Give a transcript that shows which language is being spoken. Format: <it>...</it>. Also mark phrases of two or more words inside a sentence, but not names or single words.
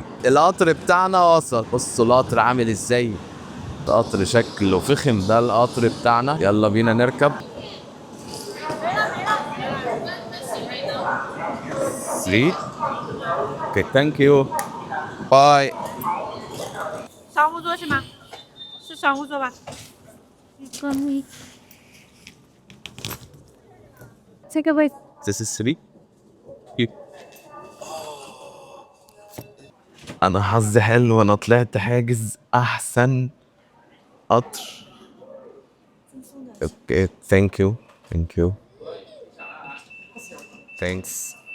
<ar>القطر بتاعنا وصل. بصوا القطر عامل ازاي، القطر شكله فخم. ده القطر بتاعنا، يلا بينا نركب. 3.</ar> <en>okay thank you, bye.</en> <zh>商务座是吗？是商务座吧？这个位</zh> <en>This is 3.</en> <ar>انا حظي حلو، انا طلعت حاجز احسن قطر.</ar> <en>okay thank you, thank you, thanks.</en>